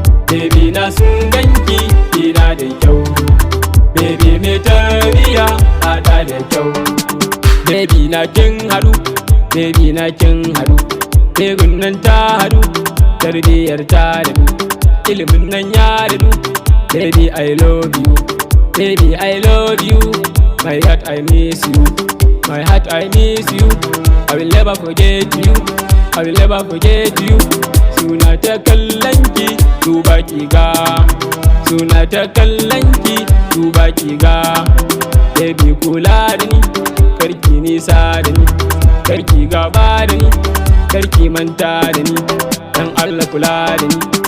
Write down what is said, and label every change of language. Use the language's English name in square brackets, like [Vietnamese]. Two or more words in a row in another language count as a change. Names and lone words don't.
[Hausa] Baby na sun gan ki, kina da kyau. Baby mai tarbiya, haɗa da kyau. Baby na kin haɗu, baby na kin haɗu. Baby nan ta haɗu, tarbiyyar ta daɗu. Ilimin nan ya daɗu. [English] Baby I love you, baby I love you. My heart I miss you, my heart I miss you. I will never forget you, I will never forget you. [Hausa] Suna ta kallon ki, duba ki ga. Suna ta kallon ki, duba ki ga. Baby kula da ni, kar ki nisa da ni, kar ki gaba da ni, kar ki manta da ni. Dan Allah kula da ni.